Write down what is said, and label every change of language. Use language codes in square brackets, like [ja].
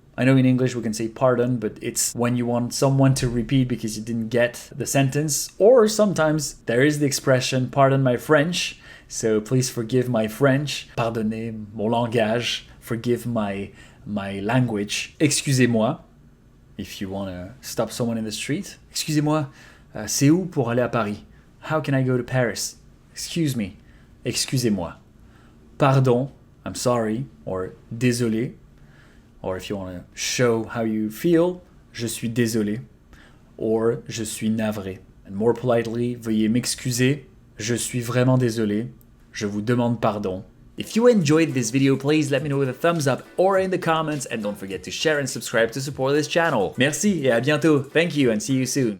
[en] I know in English we can say pardon, but it's when you want someone to repeat because you didn't get the sentence. Or sometimes there is the expression, pardon my French, so please forgive my French. [fr] Pardonnez mon langage. [en] Forgive my language. [fr] Excusez-moi, [en] if you want to stop someone in the street. [fr] Excusez-moi, c'est où pour aller à Paris? [en] How can I go to Paris? Excuse me. [fr] Excusez-moi. [en] Pardon, I'm sorry, or désolé. Or if you want to show how you feel, [fr] je suis désolé, [en] or [fr] je suis navré. [en] And more politely, [fr] veuillez m'excuser, je suis vraiment désolé, je vous demande pardon. [en] If you enjoyed this video, please let me know with a thumbs up or in the comments, and don't forget to share and subscribe to support this channel. [fr] Merci et à bientôt. [en] Thank you and see you soon.